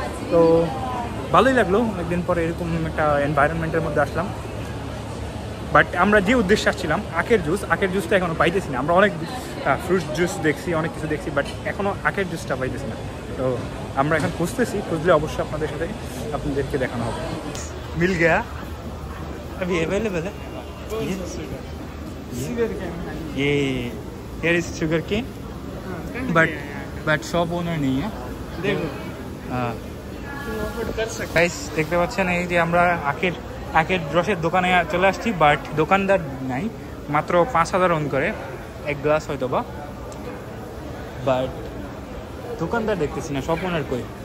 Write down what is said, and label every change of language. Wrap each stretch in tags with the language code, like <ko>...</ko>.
<bn>তো ভালোই লাগলো, অনেকদিন পরে এরকম একটা এনভায়রনমেন্টের মধ্যে আসলাম। বাট আমরা যে উদ্দেশ্যে আসছিলাম আখের জুসটা এখনও পাইতেছি না। আমরা অনেক ফ্রুট জুস দেখছি, অনেক কিছু দেখছি, বাট এখনও আখের জুসটা পাইতেছি না। তো আমরা এখন খুঁজতেছি, খুঁজলে অবশ্যই আপনাদেরকে দেখানো হবে।</bn> <hi>মিল গয়া अभी अवेलेबल है ये</hi> <en>here is sugar cane,</en> <hi>but shop owner नहीं है। देखो गाइस</hi> <bn>দেখতে পাচ্ছেন এই যে আমরা আখের রসের দোকানে চলে আসছি, বাট দোকানদার নাই, মাত্র 5,000 ওন করে এক গ্লাস হয়তো বা, বাট দোকানদার দেখতেছি না, শপ ওনার কই।</bn>